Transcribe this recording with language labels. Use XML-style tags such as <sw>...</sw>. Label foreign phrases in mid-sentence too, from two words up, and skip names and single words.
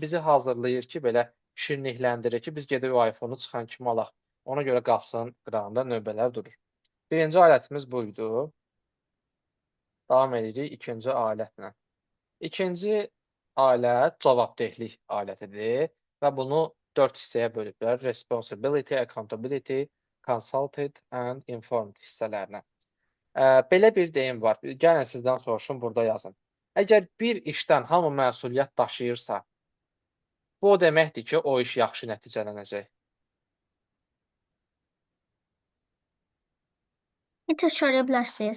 <az>Bizi hazırlayır ki, belə şirinlikləndirir ki, biz gedib o iPhone-u çıxan kimi alaq. Ona görə qapısının qırağında növbələr durur. Birinci alətimiz buydu. Davam edirik ikinci alətlə. İkinci alət cavabdehlik alətidir və bunu 4 hissəyə bölüblər.</az> <en>Responsibility, accountability, consulted and informed hissələrinə.</en> <az>Belə bir deyim var. Gəlin sizdən soruşum, burada yazın. Əgər bir işdən hamı məsuliyyət daşıyırsa, bu o deməkdir ki, o iş yaxşı nəticələnəcək. Təkrarlaya bilərsiniz.</az>